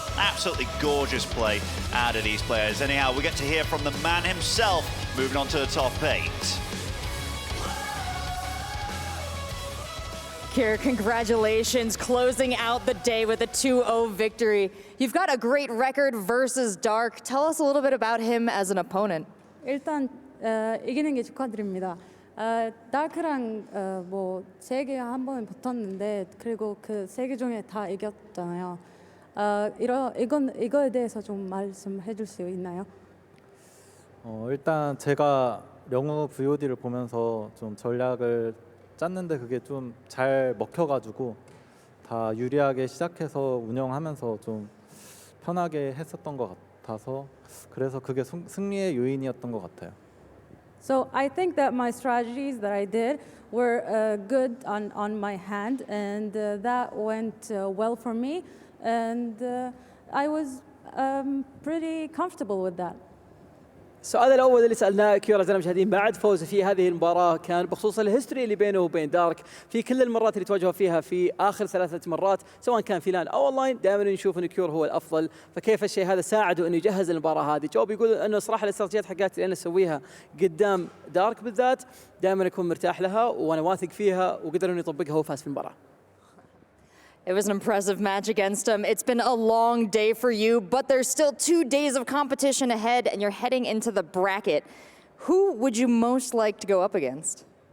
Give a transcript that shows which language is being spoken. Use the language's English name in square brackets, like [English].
[English] Absolutely gorgeous play out of these players. Anyhow, we get to hear from the man himself, moving on to the top 8. Kier, congratulations, closing out the day with a 2-0 victory. You've got a great record versus Dark. Tell us a little bit about him as an opponent. [Korean] 일단 이기는 게 축하드립니다. 다크랑 뭐 3개 한 번은 붙었는데 그리고 그 3개 중에 다 이겼잖아요. 이거에 대해서 좀 말씀해 줄 수 있나요? 일단 제가 영웅 VOD를 보면서 좀 전략을 짰는데 그게 좀 잘 먹혀가지고 다 유리하게 시작해서 운영하면서 좀 편하게 했었던 것 같아서 그래서 그게 승리의 요인이었던 것 같아요. [English] So I think that my strategies that I did were good on my hand, and that went well for me, and I was pretty comfortable with that. [Arabic] السؤال الأول اللي سألناه كيورا أعزائنا المشاهدين بعد فوزه في هذه المباراة كان بخصوص الهيستوري اللي بينه وبين دارك في كل المرات اللي تواجهوا فيها في آخر 3 مرات سواء كان في لان أو أونلاين دائما نشوف إن كيور هو الأفضل فكيف الشيء هذا ساعده إنه يجهز المباراة هذه جواب يقول إنه صراحة الاستراتيجيات حقاتي اللي أنا أسويها قدام دارك بالذات دائما أكون مرتاح لها وأنا واثق فيها وقدر إنه يطبقها وفاز في المباراة. [English] It was an impressive match against him. It's been a long day for you, but there's still 2 days of competition ahead, and you're heading into the bracket. Who would you most like to go up against?